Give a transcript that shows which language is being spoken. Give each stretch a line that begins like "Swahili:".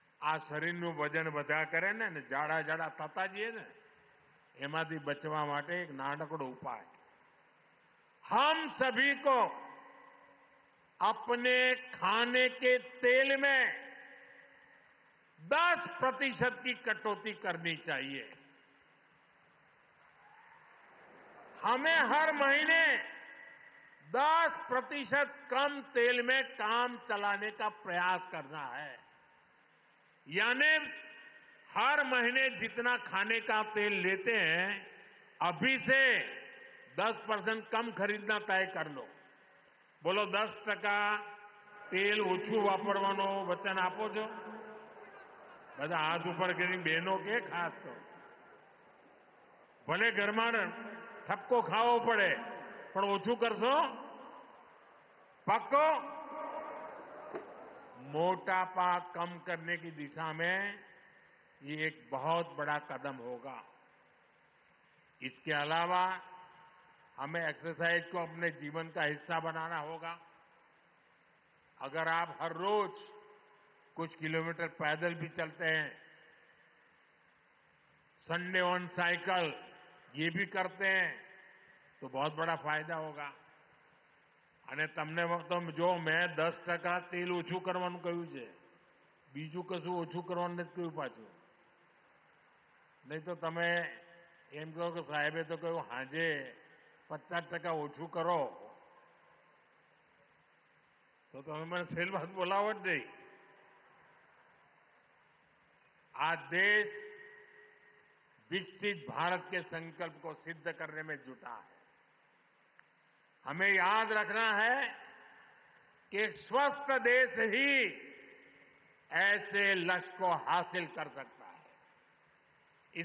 Gujarati: આ શરીરનું વજન વધ્યા કરે ને જાડા જાડા થતા જઈએ ને, એમાંથી બચવા માટે એક નાનકડો ઉપાય।
Hindi: हम सभी को अपने खाने के तेल में 10% की कटौती करनी चाहिए। हमें हर महीने 10% कम तेल में काम चलाने का प्रयास करना है। यानी हर महीने जितना खाने का तेल लेते हैं, अभी से 10% कम खरीदना तय कर लो। बोलो
Gujarati: 10% તેલ ઓછું વાપરવાનો વચન આપો છો? બધા હાથ ઉપર કરીને બહેનો કે ખાસ તો ભલે ઘરમાં ઠપકો ખાવો પડે પણ ઓછું કરશો? पक्को?
Hindi: मोटापा कम करने की दिशा में ये एक बहुत बड़ा कदम होगा। इसके अलावा हमें एक्सरसाइज को अपने जीवन का हिस्सा बनाना होगा। अगर आप हर रोज कुछ किलोमीटर पैदल भी चलते हैं, संडे ऑन साइकिल ये भी करते हैं, तो बहुत बड़ा फायदा होगा।
Gujarati: અને તમને તો જો મેં 10% તેલ ઓછું કરવાનું કહ્યું છે, બીજું કશું ઓછું કરવાનું નથી કહ્યું પાછું. નહીં તો તમે એમ કહો કે સાહેબે તો કહ્યું હાજે 50% ઓછું કરો, તો તમે મને સેલ બાદ બોલાવો જ નહીં.
Hindi: आज देश विकसित भारत के संकल्प को सिद्ध करने में जुटा है। हमें याद रखना है कि एक स्वस्थ देश ही ऐसे लक्ष्य को हासिल कर सकता है।